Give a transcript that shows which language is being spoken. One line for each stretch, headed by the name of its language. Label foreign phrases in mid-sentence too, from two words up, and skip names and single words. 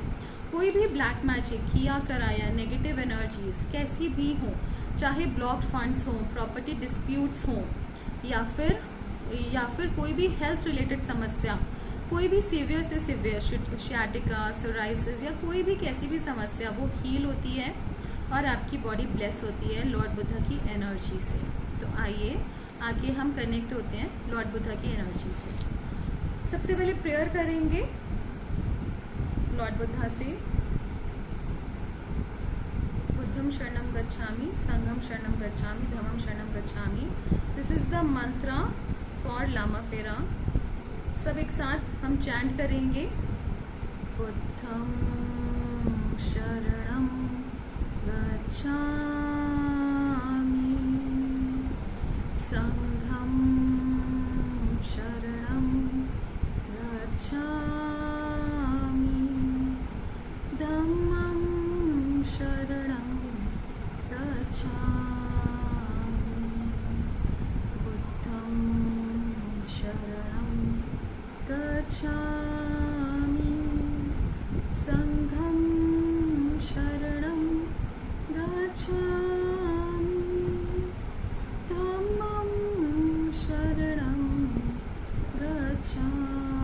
Hindi: कोई भी
English: black magic,
Hindi: किया कराया,
English: negative energies
Hindi: कैसी भी हो, चाहे
English: blocked funds
Hindi: हों,
English: property disputes
Hindi: हों, या फिर कोई भी
English: health related
Hindi: समस्या, कोई भी सीवियर से सीवियर
English: sciatica, psoriasis
Hindi: या कोई भी कैसी भी समस्या, वो हील होती है और आपकी
English: body bless
Hindi: होती है लॉर्ड बुद्धा की एनर्जी से. तो आइए आगे हम कनेक्ट होते हैं लॉर्ड बुद्धा की एनर्जी से. सबसे पहले प्रेयर करेंगे लॉर्ड बुद्धा से.
Pali: बुद्धम शरणम गच्छामि, संघम शरणम गच्छामि, धम्मम शरणम गच्छामि.
English: This is the mantra for Lama Fera.
Hindi: सब एक साथ हम चैंट करेंगे.
Pali: बुद्धम शरणम गच्छामि, संघम शरणम गच्छामि, धम्मम शरणम गच्छामि, बुद्धम शरणम गच्छामि, संघम शरणं गच्छामि, धम्मं शरणं गच्छामि.